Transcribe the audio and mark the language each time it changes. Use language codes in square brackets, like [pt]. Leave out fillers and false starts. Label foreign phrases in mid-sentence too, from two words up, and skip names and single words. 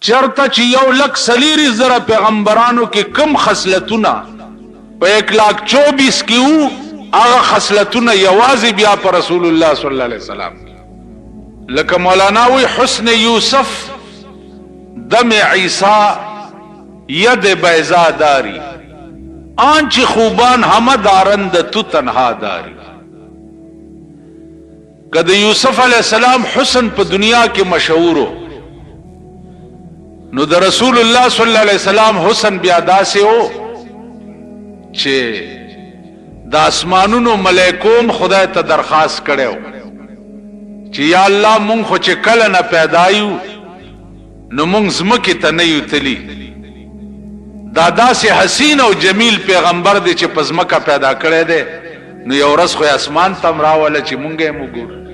[ps] چرته چې 1,40,000 پیغمبرانو کې کم خصلتونه په 1,24,000 کې وو، هغه خصلتونه یوازې بیا په رسول الله [ar] صلی الله علیه وسلم [ps] لکه مولانا وی [fa] حسن یوسف دم عیسی ید بیضا داری آنچ خوبان همه دارند تو تنها داری. [ps] که د یوسف [ar] علیہ السلام [ps] حسن په دنیا کې مشهورو، نو د رسول الله [ar] صلی الله علیه [ps] وسلم حسن بیا داسې و چې د اسمانونو ملائکوم خدای ته درخواست کړو چې [ar] یا الله [ps] مونږ خو چې کله نه پیدا یو نو مونږ زمکه ته نه یو تلی، دا داسې حسین او جمیل پیغمبر دی چې په زمکه پیدا کړی دی، نو یو ورځ خو اسمان تم راوله چې مونږ یې وګورو.